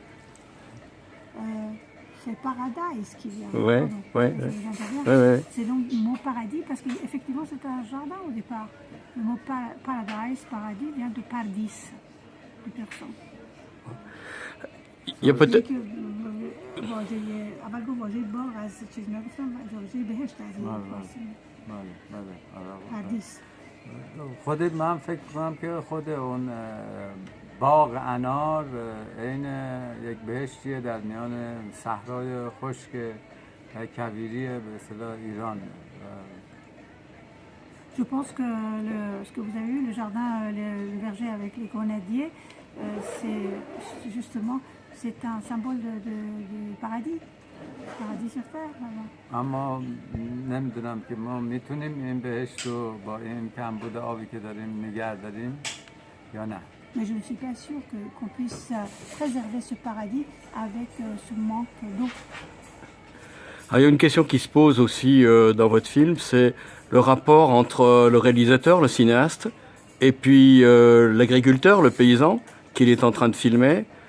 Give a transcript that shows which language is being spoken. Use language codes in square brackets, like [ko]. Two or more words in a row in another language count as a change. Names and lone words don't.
[fr] C'est paradis qui vient. Ouais. C'est donc le mot paradis parce qu'effectivement c'est un jardin au départ. Le mot paradis vient de pardis, du persan. Il y a peut-être... [fa] خود من فکر کنم که خود اون باغ انار عین یک بهشتیه در میان صحرای خشک کویری به اصطلاح ایران. [fr] Je pense que ce que vous avez vu, le jardin, le verger avec les grenadiers, c'est justement c'est un symbole du paradis. paradis sur terre, maman. [fa] اما نمیدونم که ما میتونیم این بهشت رو با این کمبود آبی که داریم نگه داریم یا نه. [fr] Mais je ne suis pas sûre qu'on puisse préserver ce paradis avec ce manque d'eau. Ah, il y a une question qui se pose aussi dans votre film, c'est le rapport entre le réalisateur, le cinéaste, et puis l'agriculteur, le paysan, qu'il est en train de filmer.